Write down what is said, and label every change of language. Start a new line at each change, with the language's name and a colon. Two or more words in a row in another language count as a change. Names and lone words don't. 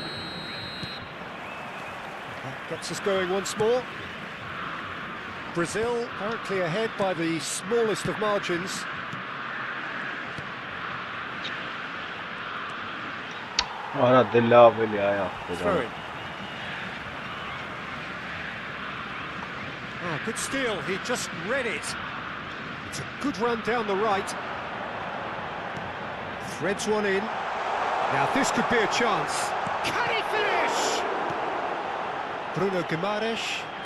English: That gets us going once more. Brazil currently ahead by the smallest of margins.
Armenian: Արա դե լավ էլի այա։
English: Throw-in. Oh, good steal, he just read it. It's a good run down the right. Threads one in. Now this could be a chance. Can he finish? Bruno Guimaraes.